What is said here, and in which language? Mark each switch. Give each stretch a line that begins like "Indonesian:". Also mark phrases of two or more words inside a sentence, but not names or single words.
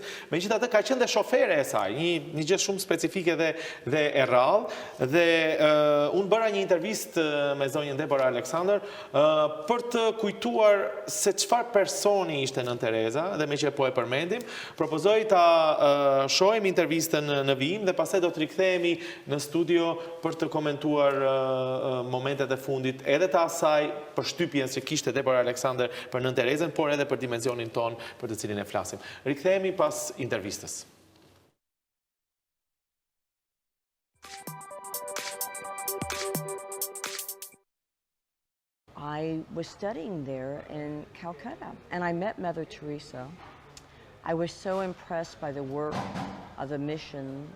Albanian: Megjithatë ka qenë dhe shofere e saj, një gjë shumë specifike dhe e rrallë, dhe unë bëra një intervistë me zonjën Deborah Alexander për të kujtuar se çfarë personi ishte Nën Tereza, dhe me që po e përmendim, propozoj ta shohim intervistën në vijim dhe pastaj do të rikthehemi në studio për të komentuar momentet e fundit edhe të asaj përshtypjen që kishte Deborah Alexander për Nën Terezën, por edhe për dimensionin ton për të cilin e flasim. Rikthehemi pas intervistës.
English: I was studying there in Calcutta, and I met Mother Teresa. I was so impressed by the work of the mission.